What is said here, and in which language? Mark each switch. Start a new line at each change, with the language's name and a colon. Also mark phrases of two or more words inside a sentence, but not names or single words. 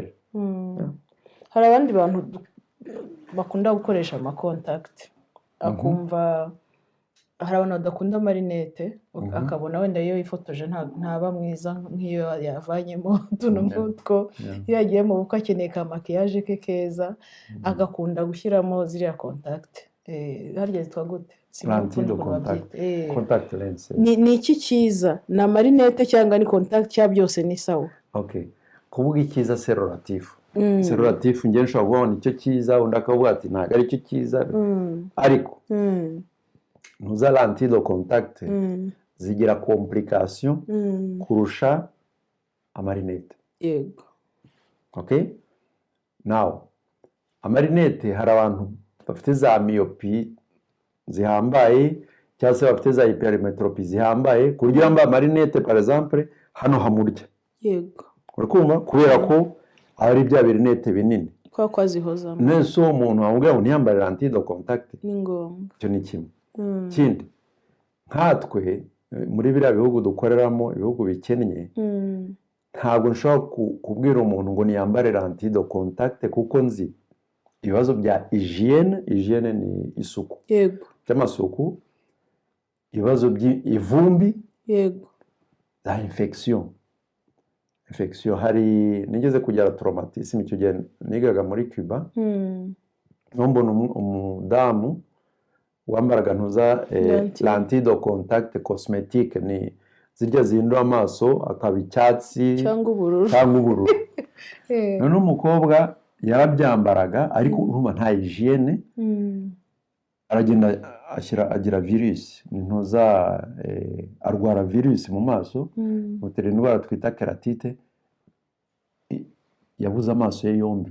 Kinyarwanda: Hari abandi bantu bakunda gukoresha ama contact akumva hari abantu badakunda amarinete akabona wenda iyo yifotoje ntaba mwiza nk'iyo yavanyemo tuno mutwo iyo yagiye mu bukwe akeneye ka makiyaje ke keza agakunda gushyiramo ziriya contact harya zitwa gute
English: contact lens.
Kinyarwanda: Ni iki cyiza na marinete cyangwa ni contact cya byose ni sawa? Okay, kuvuga icyiza
French: c'est relatif. C'est relatif
Kinyarwanda: ngiye nshobora kubona icyo cyiza undi akavuga ati ntabwo ari cyo cyiza ariko ntuza
French: lentille de contact
Kinyarwanda: zigira complication kurusha amarinete. Yego. Okay, now amarinete hari abantu bafite za myopie zihambaye cyangwa se bafite za hypermetropie zihambaye kugira ngo amarinete
French: par exemple
Kinyarwanda: hano hamurya. Yego. Urakumva kubera ko ari bya birinete binini kwa kwazihozamo nese umuntu wamubwira ngo ntiyambare
French: lentille de contact
Kinyarwanda: ni ngombwa. Cyo ni kimwe. Kindi nkatwe muri biriya bihugu dukoreramo ibihugu bikennye ntabwo nshobora kubwira umuntu ngo niyambare
French: lentille de contact
Kinyarwanda: kuko nzi ibibazo bya hygiene ni isuku. Yego. By'amasuku, ibibazo by'ivumbi. Yego. za infection hari nigeze kugera traumatisme icyo gihe nigaga muri Cuba mbona umudamu wambaraga ntuza
French: lentille de contact cosmétique
Kinyarwanda: ni zirya zihindura amaso akaba icyatsi cyangwa ubururu none umukobwa yarabyambaraga ariko urumva nta hygiene aragenda agira virus ntuza arwara virus mu maso mutera indwara twita keratite yabuze amaso ye yombi